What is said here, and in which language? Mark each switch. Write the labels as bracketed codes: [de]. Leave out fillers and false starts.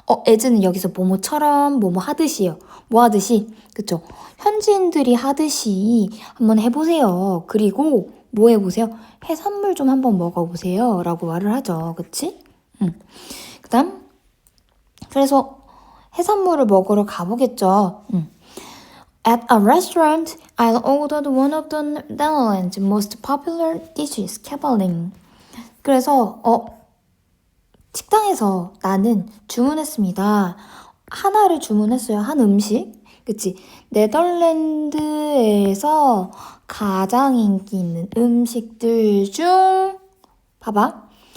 [ko] as는 여기서 뭐뭐처럼 뭐뭐 하듯이요. 뭐 하듯이? 그쵸? 현지인들이 하듯이 한번 해보세요. 그리고 뭐 해보세요? 해산물 좀 한번 먹어보세요. 라고 말을 하죠. 그치? 그 다음 그래서 해산물을 먹으러 가보겠죠. [en] At a restaurant, I ordered one of the Netherlands' most popular dishes, kibbeling. [ko] 그래서 식당에서 나는 주문했습니다. 하나를 주문했어요. 한 음식. 그치? 네덜란드에서 가장 인기 있는 음식들 중 봐봐.